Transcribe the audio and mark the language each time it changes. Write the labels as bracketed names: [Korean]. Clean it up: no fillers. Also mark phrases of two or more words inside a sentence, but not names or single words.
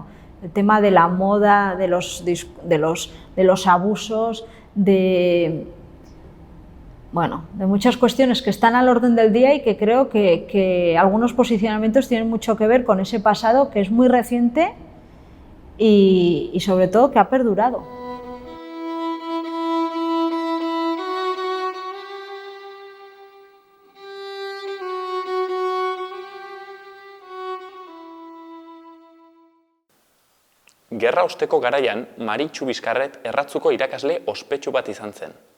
[Spanish] El tema de la moda, de los abusos, de bueno, de muchas cuestiones que están al orden del día y que creo que algunos posicionamientos tienen mucho que ver con ese pasado que es muy reciente y sobre todo que ha perdurado. [Basque] Gerra osteko garaian, Maritxu Bizkarret erratzuko irakasle ospetsu bat izan zen.